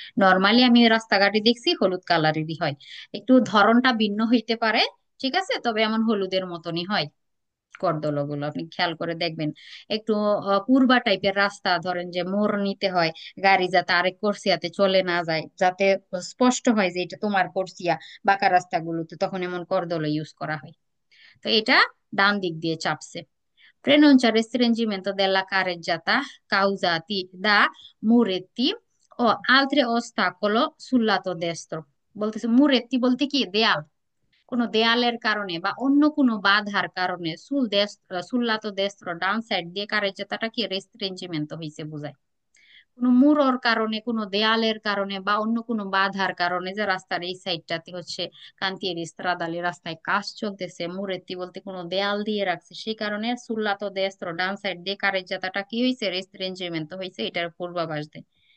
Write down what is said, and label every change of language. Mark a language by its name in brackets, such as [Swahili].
[Bangla] Normally আমি রাস্তাঘাটে দেখছি হলুদ কালারেরই হয়, একটু ধরনটা ভিন্ন হইতে পারে, ঠিক আছে, তবে এমন হলুদের মতনই হয় করদলগুলো, আপনি খেয়াল করে দেখবেন। একটু পূর্বা টাইপের রাস্তা, ধরেন যে মোড় নিতে হয়, গাড়ি যাতে আরেক কোর্সিয়াতে চলে না যায়, যাতে স্পষ্ট হয় যে এটা তোমার কোর্সিয়া, বাঁকা রাস্তাগুলোতে তখন এমন করদল ইউজ করা হয়। তো এটা ডান দিক দিয়ে চাপছে। [Italian] Preannuncia restringimento della carreggiata causati da muretti o altri ostacolo sul lato destro। [Bangla] বলতেছে মুরেত্তি বলতে কি, দেয়াল, কোনো দেয়ালের কারণে বা অন্য কোনো বাধার কারণে [Italian] সুল্লাতো দেস্ত্র [Bangla] ডান সাইড দিয়ে কারেজ্জাতাটা কি রেস্ট্রিঞ্জিমেন্ট হয়েছে বোঝায়। কোনো মুরোর কারণে, কোনো দেয়ালের কারণে বা অন্য কোনো বাধার কারণে, যে রাস্তার এই সাইডটাতে হচ্ছে [Italian] কান্তিয়েরি স্ত্রাদালি [Bangla] রাস্তায় কাজ চলতেছে, মুরেত্তি বলতে কোনো দেয়াল দিয়ে রাখছে, সেই কারণে [Italian] সুল্লাতো দেস্ত্র [Bangla] ডান সাইড দিয়ে কারেজ্জাতাটা কি হয়েছে, রেস্ট্রিঞ্জিমেন্ট হয়েছে, এটার পূর্বাভাস দেয়।